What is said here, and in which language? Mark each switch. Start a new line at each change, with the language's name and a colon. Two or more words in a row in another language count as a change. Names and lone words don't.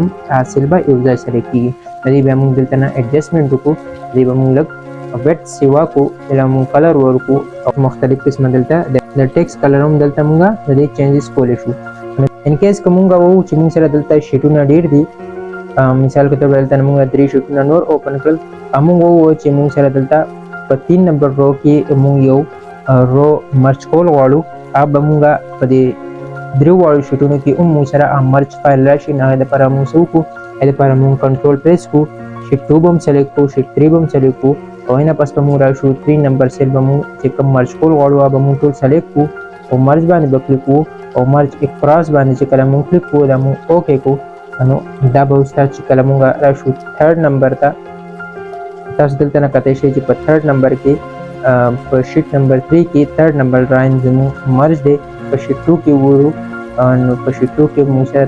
Pashto: حاصل به یو ځای سلیکټ کېږي د دې بیا موږ دلته نه ایډجسټمنټ وکړو دې به موږ لږ ویټ سیوا کو دلته موږ کلر ورکو او مختلف قسمه دلته د
English: text color
Pashto: هم دلته موږ د دې چینجز کولی شو
English: in case
Pashto: که موږ ووایو چې موږ سره دلته شیټونه ډېر دي
Urdu: مثال کے طور پر
Pashto: دلته موږ 3 شیټونه نور اوپن کړل موږ ووایو چې موږ سره دلته په 3
English: number row
Pashto: کې موږ یو رو مرج کول غواړو هغه به موږ په دې 3 واړو شیټونو کې هم موږ سره
English: merge file
Pashto: راشي نو هغې دپاره موږ څه وکړو هغې دپاره موږ
English: control press
Pashto: کړو شیټ 2 به هم سلیکټ کړو شیټ 3 به هم سلیکټ کړو او اینا پس به موږ راشو 3
English: number cell
Pashto: به موږ چې کوم مرج کول غواړو به موږ ټول سلیکټ کو او مرج باندې به کلیک وو او
English: merge across
Pashto: باندې چې کله موږ کلیک وو دا موږ اوکې کو نو دا به اوس چې کله موږ راشو 3 نمبر ته تاسو دلته نه کته شي چې په 3 نمبر کې په
English: sheet number
Pashto: 3 کې 3
English: number line
Pashto: زموږ مرج دی په شیټ 2 کې وورو نو په شیټ 2 کې موږ سره